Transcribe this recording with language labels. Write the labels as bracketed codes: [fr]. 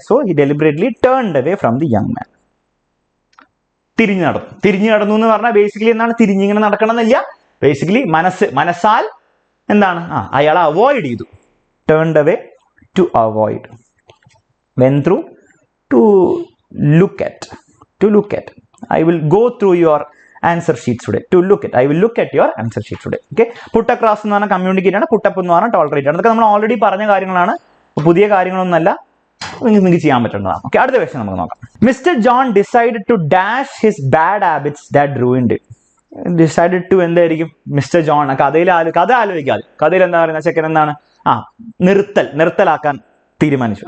[en] So he deliberately turned away from the young man. [ml] തിരിഞ്ഞു നടന്നു എന്ന് പറഞ്ഞാൽ ബേസിക്കലി എന്താണ്, തിരിഞ്ഞിങ്ങനെ നടക്കണം എന്നില്ല. ബേസിക്കലി മനസ്സാൽ എന്താണ്, അയാളെ അവോയ്ഡ് ചെയ്തു. [en] Turned away to avoid. When through to look at. I will go through your answer sheets today. I will look at your answer sheets today. [ml] Okay, put across എന്ന് പറഞ്ഞാൽ communicate ആണ്, put up എന്ന് പറഞ്ഞാൽ tolerate ആണ്. അതൊക്കെ നമ്മൾ already പറഞ്ഞ കാര്യങ്ങളാണ്, പുതിയ കാര്യങ്ങളൊന്നുമല്ല, നിങ്ങൾക്ക് ചെയ്യാൻ പറ്റുന്നതാണ്. ഓക്കെ, അടുത്ത ക്വസ്റ്റ്യൻ നമുക്ക് നോക്കാം. [en] Mister John decided to dash his bad habits that ruined. [ml] Decided to എന്തായിരിക്കും? Mister John. കഥ ആലോചിക്കാതെ കഥയിൽ എന്താ പറയുന്നത്, ചെക്കൻ എന്താണ് നിർത്തലാക്കാൻ തീരുമാനിച്ചു.